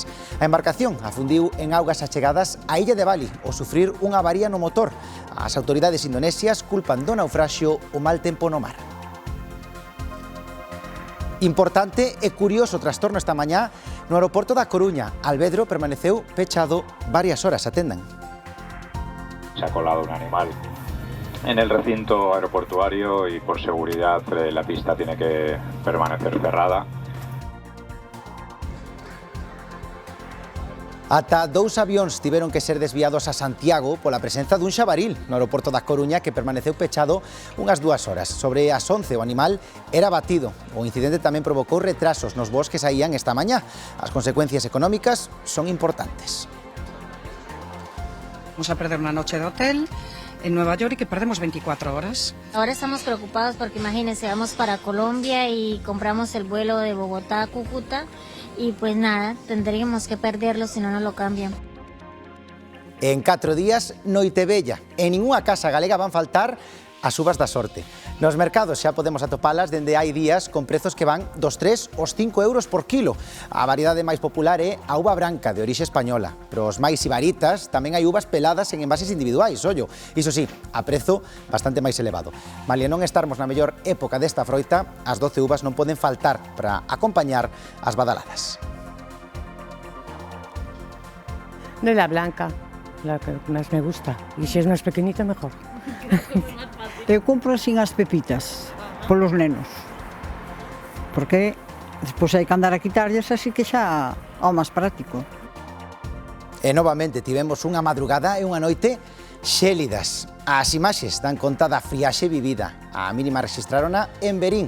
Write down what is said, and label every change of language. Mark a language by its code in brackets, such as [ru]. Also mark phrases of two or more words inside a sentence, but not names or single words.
[gl] A embarcación afundiu en augas achegadas á illa de Bali ao sufrir unha avaría no motor. As autoridades indonesias culpan do naufraxio o mal tempo no mar. Importante e curioso trastorno esta mañá no aeroporto da Coruña. Alvedro permaneceu pechado varias horas, atendan. [es] Se ha colado un animal en el recinto aeroportuario y por seguridad la pista tiene que permanecer cerrada. [gl] Ata 2 avións tiveron que ser desviados a Santiago pola presenza dun xabaril no aeroporto da Coruña que permaneceu pechado unhas 2 horas. Sobre as 11 o animal era batido. O incidente tamén provocou retrasos nos voos que saían esta mañá. As consecuencias económicas son importantes. [es] Vamos a perder una noche de hotel en Nueva York y que perdemos 24 horas. Ahora estamos preocupados porque imagínense, vamos para Colombia y compramos el vuelo de Bogotá a Cúcuta y pues nada, tendríamos que perderlo si no nos lo cambian. [gl] En 4 días, Noitebella. En ninguna casa galega van faltar as uvas da sorte. Nos mercados xa podemos atopalas dende hai días con prezos que van dos 3 aos 5 euros por kilo. A variedade máis popular é a uva branca de orixe española. Pero os máis ibaritas tamén hai uvas peladas en envases individuais, ollo. Iso sí, a prezo bastante máis elevado. Malia non estarmos na mellor época desta froita, as 12 uvas non poden faltar para acompañar as badaladas. [es] De la blanca, la que más me gusta. Y si es más pequeñita, mejor. [gl] Eu compro sin as pepitas, polos nenos, porque despois hai que andar a quitarlles, así que xa ao máis práctico. E novamente tivemos unha madrugada e unha noite xélidas. As imaxes dan conta da friaxe vivida. A mínima rexistrarona en Verín.